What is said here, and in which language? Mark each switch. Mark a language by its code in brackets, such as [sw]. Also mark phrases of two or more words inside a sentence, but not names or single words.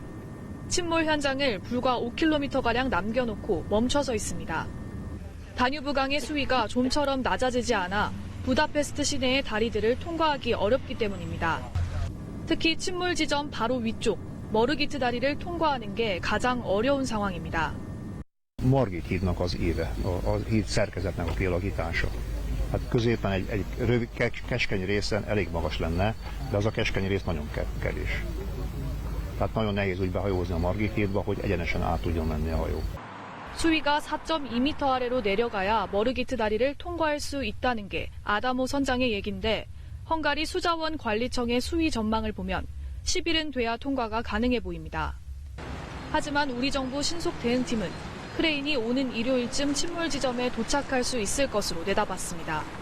[ko] 침몰 현장을 불과 5km가량 남겨놓고 멈춰서 있습니다. 다뉴브강의 수위가 좀처럼 낮아지지 않아 부다페스트 시내의 다리들을 통과하기 어렵기 때문입니다. 특히 침몰 지점 바로 위쪽 머르기트 다리를 통과하는 게 가장 어려운 상황입니다. [hu] Margit hídnak az éve, a híd szerkezetnek a kialakítása. Hát középen egy rövid, keskeny részen elég magas lenne, de az a keskeny rész nagyon kevés. Tehát nagyon nehéz úgy behajózni a Margit hídba, hogy egyenesen át tudjon menni a hajó. [ko] 수위가 4.2m 아래로 내려가야 머르기트 다리를 통과할 수 있다는 게 아다모 선장의 얘긴데 헝가리 수자원 관리청의 수위 전망을 보면 10일은 돼야 통과가 가능해 보입니다. 하지만 우리 정부 신속 대응팀은 크레인이 오는 일요일쯤 침몰 지점에 도착할 수 있을 것으로 내다봤습니다.